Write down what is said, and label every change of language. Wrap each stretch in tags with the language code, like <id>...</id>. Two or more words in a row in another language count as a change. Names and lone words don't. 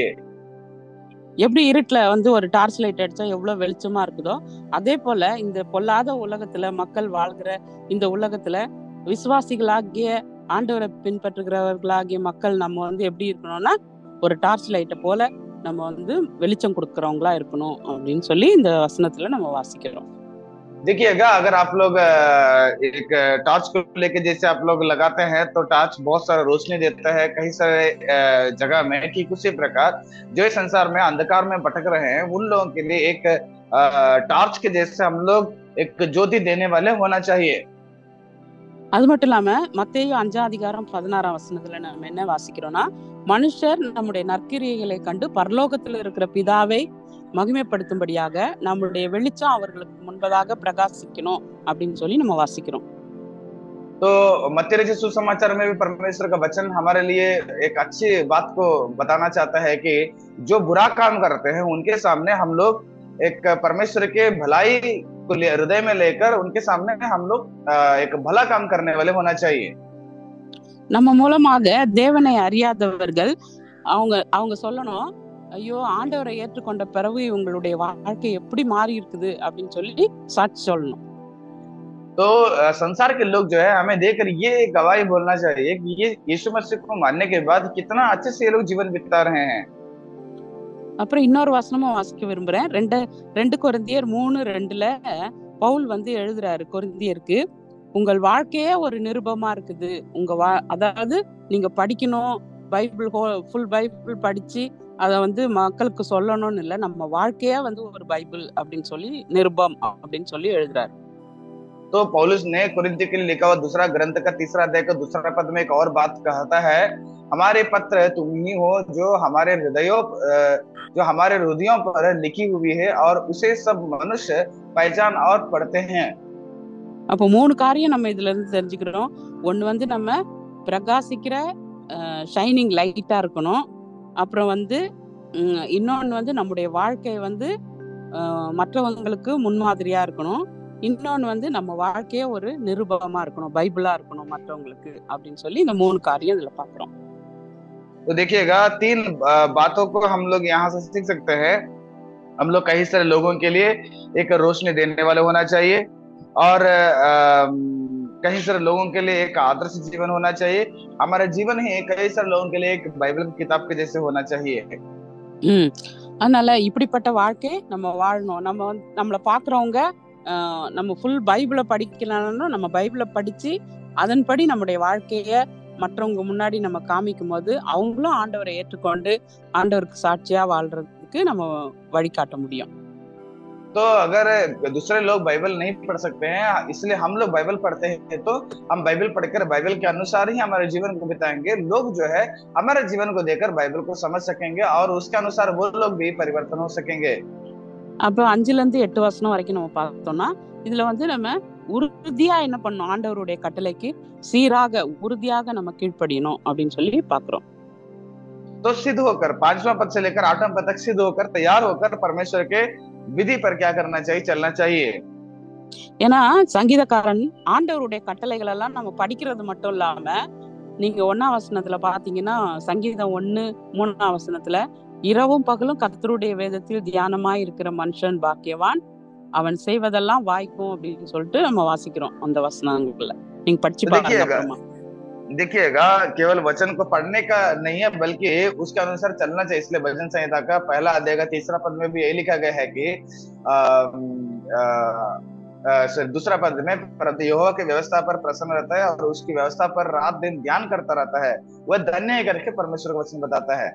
<ta>எப்படி இருட்டுல வந்து ஒரு</ta> <en>torch light</en> <ta>அடிச்சா எவ்வளவு வெளிச்சமா இருக்குதோ, அதே போல இந்த பொல்லாத உலகத்துல மக்கள் வாழ்கிற இந்த உலகத்துல விசுவாசிகளாகிய ஆண்டவரை பின்பற்றுகிறவர்களாகிய மக்கள் நம்ம வந்து எப்படி இருக்கணும்னா ஒரு டார்ச் லைட்டை போல நம்ம வந்து வெளிச்சம் கொடுக்கறவங்களா இருக்கணும் அப்படின்னு சொல்லி இந்த வசனத்துல நம்ம வாசிக்கிறோம்.</ta> <hi>देखिएगा, अगर आप लोग एक टॉर्च को लेके जैसे आप लोग लगाते हैं तो टॉर्च बहुत सारा रोशनी देता है कई सारे जगह में, ठीक उसी प्रकार जो इस संसार में अंधकार में भटक रहे हैं उन लोगों के लिए एक टॉर्च के जैसे हम लोग एक ज्योति देने वाले होना चाहिए।</hi> <ta>அது மட்டும் இல்லாம மத்தேயு 5:16 நம்ம என்ன வாசிக்கிறோம்னா, மனுஷர் நம்முடைய நற்கிரியைகளை கண்டு பரலோகத்தில் இருக்கிற பிதாவை மகிமைப்படுத்தும்படியாக நம்மளுடைய வெளிச்சம் அவர்களுக்கு முன்பதாக பிரகாசிக்கணும் அப்படின்னு சொல்லி நம்ம வாசிக்கிறோம்.</ta> <hi>तो मत्ती रचित सुसमाचार में भी परमेश्वर का वचन हमारे लिए एक अच्छी बात को बताना चाहता है कि जो बुरा काम करते हैं उनके सामने हम लोग एक परमेश्वर के भलाई को हृदय में लेकर उनके सामने हम लोग एक भला काम करने वाले होना चाहिए।</hi> <ta>நம்ம மூலமாக தேவனை அறியாதவர்கள் அவங்க சொல்லணும், ஐயோ ஆண்டவரை ஏற்றுக்கொண்ட பிறகு உங்களுடைய வாழ்க்கை எப்படி மாறி இருக்குது அப்படின்னு சொல்லி சாட்சி சொல்லணும்.</ta> <hi>तो संसार के लोग जो है हमें देखकर ये गवाही बोलना चाहिए कि ये यीशु मसीह को मानने के बाद कितना अच्छे से ये लोग जीवन बिता रहे हैं।</hi> <ta>அப்புறம் இன்னொரு வசனமும் வாசிக்க விரும்புறேன். 2 கொரிந்தியர் 3:2 பவுல் வந்து எழுதுறாரு கொரிந்தியருக்கு, உங்கள் வாழ்க்கையே ஒரு நிருபமா இருக்குது. அதாவது நீங்க படிக்கணும், பைபிள்</ta> <en>full Bible</en> <ta>படிச்சு அதை வந்து மக்களுக்கு சொல்லணும்னு இல்லை, நம்ம வாழ்க்கையே வந்து ஒரு பைபிள் அப்படின்னு சொல்லி நிருபம் அப்படின்னு சொல்லி எழுதுறாரு.</ta> <hi>तो पौलुस ने कुरिन्थ के लिए लिखा हुआ दूसरा ग्रंथ का 3 अध्याय का 2 पद में एक और बात कहता है, हमारे पत्र तुम ही हो जो हमारे हृदयों पर लिखी हुई है और उसे सब मनुष्य पहचान और पढ़ते हैं।</hi> <ta>அப்போ 3 காரியம் நம்ம இதுல இருந்து தெரிஞ்சுக்கிறோம். ஒண்ணு வந்து நம்ம பிரகாசிக்கிற</ta> <en>shining light</en> <ta>இருக்கணும். அப்புறம் வந்து இன்னொன்னு வந்து நம்முடைய வாழ்க்கை வந்து மற்றவங்களுக்கு முன்மாதிரியா இருக்கணும். இன்னொன்னு வந்து நம்ம வாழ்க்கையே ஒரு நிருபமா இருக்கணும், பைபிளா இருக்கணும் மற்றவங்களுக்கு அப்படின்னு சொல்லி இந்த 3 காரியம் இதுல பாக்குறோம்.</ta> <hi>तो देखिएगा 3 बातों को हम लोग यहाँ से सीख सकते हैं। हम लोग कई सारे लोगों के लिए एक रोशनी देने वाले होना चाहिए और कई सारे लोगों के लिए एक आदर्श जीवन होना चाहिए। हमारा जीवन ही कई सारे लोगों के लिए एक बाइबल की किताब के जैसे होना चाहिए।</hi> <ta>அதனால இப்படிப்பட்ட வாழ்க்கை நம்ம வாழணும். நம்மளை பாக்குறவங்க நம்ம</ta> <en>full Bible</en> <ta>படிக்கலாம்னு நம்ம பைபிளை படிச்சு அதன்படி நம்முடைய வாழ்க்கைய மற்றவங்க முன்னாடி நம்ம காமிக்கும் போது அவங்களும் ஆண்டவரை ஏற்றுக்கொண்டு ஆண்டவருக்கு சாட்சியா வாழ்றதுக்கு நம்ம வழிகாட்ட முடியும்.</ta> <hi>तो अगर दूसरे लोग बाइबल नहीं पढ़ सकते हैं, इसलिए हम लोग बाइबल पढ़ते हैं, तो हम बाइबल पढ़कर बाइबल के अनुसार ही हमारे जीवन को बिताएंगे। लोग जो है हमारे जीवन को देखकर बाइबल को समझ सकेंगे और उसके अनुसार वो लोग भी परिवर्तन हो सकेंगे।</hi> <ta>அப்ப 5-8 வசனம் வரைக்கும் நம்ம பார்த்தோம்னா இதுல வந்து நம்ம உறுதியா என்ன பண்ணணும், ஆண்டவருடைய கட்டளைக்கு சீராக உறுதியாக நம்ம கீழ்ப்படியணும் அப்படின்னு சொல்லி பாக்குறோம்.</ta> <hi>तो सिद्ध होकर 5वां पद से लेकर 8वां पद तक सिद्ध होकर तैयार होकर परमेश्वर के विधि पर क्या करना चाहिए, चलना चाहिए।</hi> <ta>ஏன்னா சங்கீதக்காரன் ஆண்டவருடைய கட்டளைகள் எல்லாம் நம்ம படிக்கிறது மட்டும் இல்லாம, நீங்க 1ஆம் வசனத்துல பாத்தீங்கன்னா சங்கீதம் 1:3 வசனத்துல இரவும் பகலும் கர்த்தருடைய வேதத்தில் தியானமாய் இருக்கிற மனுஷன் பாக்கியவான், அவன் செய்வதெல்லாம் வாய்க்கும் அப்படின்னு சொல்லிட்டு நம்ம வாசிக்கிறோம் அந்த வசனங்கள்ல. நீங்க படிச்சு பாருங்க.</ta> <hi>देखिएगा, केवल वचन को पढ़ने का नहीं है बल्कि उसके अनुसार चलना चाहिए। इसलिए भजन संहिता का पहला अध्याय का 3रा पद में भी यही लिखा गया है कि दूसरा पद में यहोवा की व्यवस्था पर प्रसन्न रहता है और उसकी व्यवस्था पर रात दिन ध्यान करता रहता है, वह धन्य है करके परमेश्वर का वचन बताता है।</hi>